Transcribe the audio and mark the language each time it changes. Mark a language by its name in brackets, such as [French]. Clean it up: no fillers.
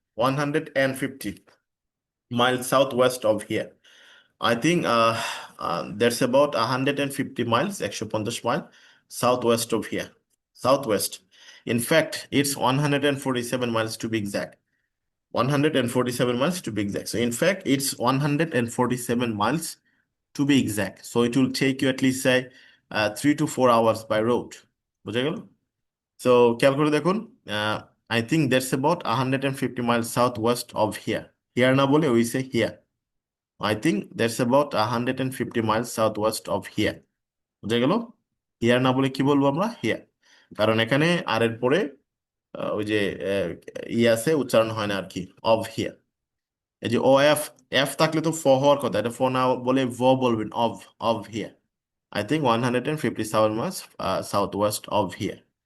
[English] 150 miles south west of here. I think that's about 150 miles, 150 mile south west of here. South west, in fact it's 147 miles to be exact. 147 miles to be exact. So, in fact, it's 147 miles to be exact. So, it will take you at least say 3 to 4 hours by road. [Bangla] বুঝা গেল? [English] So, [Bangla] খেয়াল করে দেখুন, [English] I think that's about 150 miles southwest of here. Here [Bangla] না বলে [English] we say here. I think that's about 150 miles southwest of here. [Bangla] বুঝা গেল? Here না বলে কি বলবো আমরা? Here. কারণ এখানে আর এর পরে ওই যে ই আছে, উচ্চারণ হয় না আর কি, [English] Of here. [Bangla] এই যে ও এফ, এফ থাকলে তো ফ হওয়ার কথা, এটা ফ না বলে ভ বলবেন, of, of here. [English] I think 157 miles south west of here.